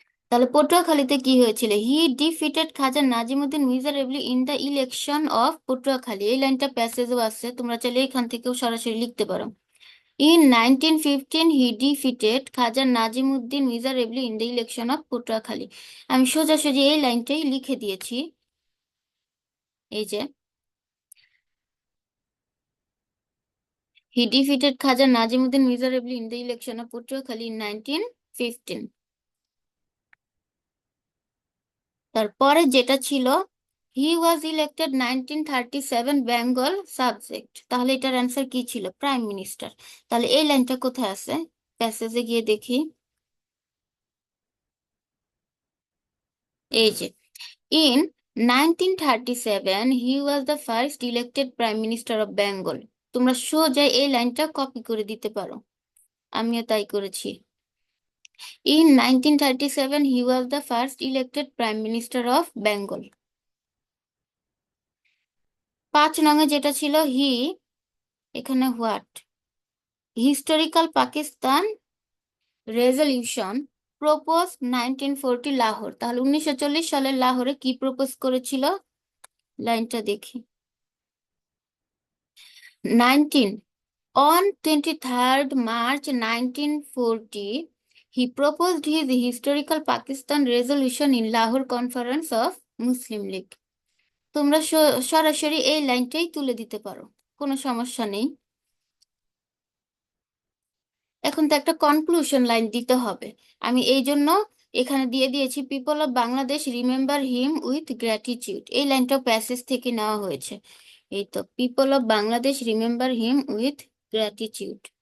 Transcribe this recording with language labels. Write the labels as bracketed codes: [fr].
[bn] তাহলে পটুয়াখালীতে কি হয়েছিল? [en] He defeated Khaja Nazimuddin miserably in the election of Patuakhali. [bn] এই লাইনটা প্যাসেজও আছে, তোমরা চাইলে এখান থেকেও সরাসরি লিখতে পারো। [en] In 1915 he defeated Khaja Nazimuddin miserably in the election of Patuakhali. [bn] আমি সোজাসুজি এই লাইনটাই লিখে দিয়েছি। এই যে [en] he defeated Khaja Najimuddin miserably in the election of Patuakhali in 1915. [bn] তারপরে যেটা ছিল, [en] he was elected 1937 Bengal subject. [bn] তাহলে এটার অ্যান্সার কি ছিল? Prime minister. তাহলে এই লাইনটা কোথায় আছে? প্যাসেজে গিয়ে দেখি, এই যে [en] In 1937 he was the first elected prime minister of Bengal। [bn] তোমরা সোজা এই লাইনটা কপি করে দিতে পারো, আমিও তাই করেছি। [en] In 1937, he was the first elected Prime Minister of Bengal. 5 [bn] নং যেটা ছিল [en] He, এখানে what, historical Pakistan resolution propose 1940 Lahore. [bn] তাহলে 1940 সালের লাহোরে কি প্রপোজ করেছিল? লাইনটা দেখি, [en] 19 on 23rd March 1940 he proposed his historical Pakistan resolution in Lahore Conference of Muslim League। [bn] তোমরা সরাসরি এই লাইনটাই তুলে দিতে পারো, কোনো সমস্যা নেই। এখন তো একটা কনক্লুশন লাইন দিতে হবে, আমি এই জন্য এখানে দিয়ে দিয়েছি, [en] People of Bangladesh remember him with gratitude. [bn] এই লাইনটাও প্যাসেজ থেকে নেওয়া হয়েছে। এই তো, [en] People of Bangladesh remember him with gratitude.